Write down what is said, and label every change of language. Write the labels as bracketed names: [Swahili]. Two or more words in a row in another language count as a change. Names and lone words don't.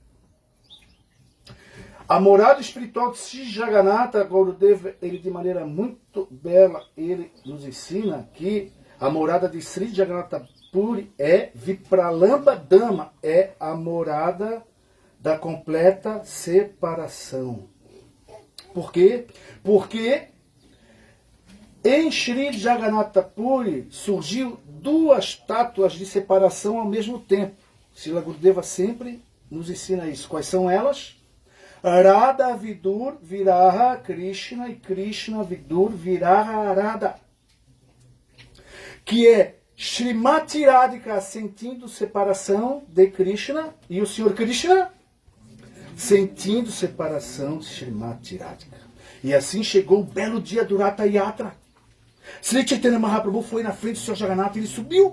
[Portuguese] A morada espiritual de Sri Jagannatha, Gurudeva, ele de maneira muito bela, ele nos ensina que a morada de Sri Jagannatha Puri é Vipralamba Dhamma, é a morada da completa separação. Por quê? Porque Em Sri Jagannatha Puri surgiu duas estátuas de separação ao mesmo tempo. Srila Gurudeva sempre nos ensina isso. Quais são elas? [Sanskrit] Radha Vidur Viraha Krishna e Krishna Vidur Viraha Radha. [Portuguese] Que é Srimati Radhika sentindo separação de Krishna e o Senhor Krishna sentindo separação de Srimati Radhika. E assim chegou o belo dia do Ratha Yatra. Sri Chaitanya Mahaprabhu foi na frente do Senhor Jagannatha, ele subiu.